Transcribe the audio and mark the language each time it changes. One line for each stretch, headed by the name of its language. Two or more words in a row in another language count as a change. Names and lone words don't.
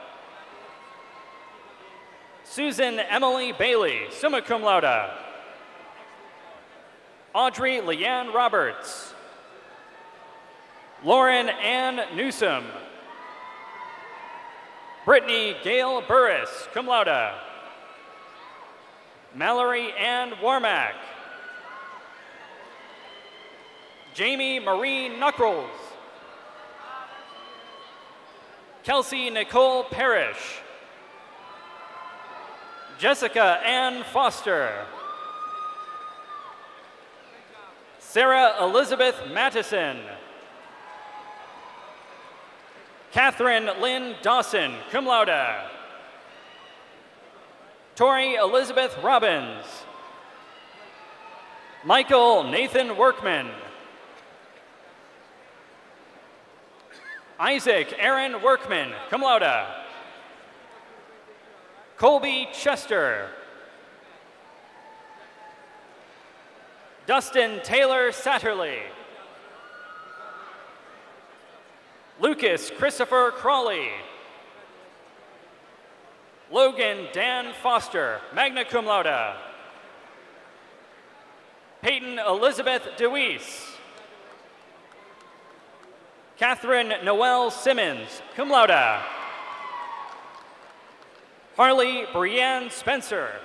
English: Susan Emily Bailey,
Latin: summa cum laude.
English: Audrey Leanne Roberts. Lauren Ann Newsom. Brittany Gail Burris,
Latin: cum laude.
English: Mallory Ann Warmack. Jamie Marie Knuckles. Kelsey Nicole Parrish. Jessica Ann Foster. Sarah Elizabeth Mattison. Catherine Lynn Dawson,
Latin: cum laude.
English: Tori Elizabeth Robbins. Michael Nathan Workman. Isaac Aaron Workman,
Latin: cum laude.
English: Colby Chester. Dustin Taylor Satterley. Lucas Christopher Crawley. Logan Dan Foster,
Latin: magna cum laude.
English: Peyton Elizabeth DeWeese. Catherine Noel Simmons,
Latin: cum laude.
English: Harley Brianne Spencer.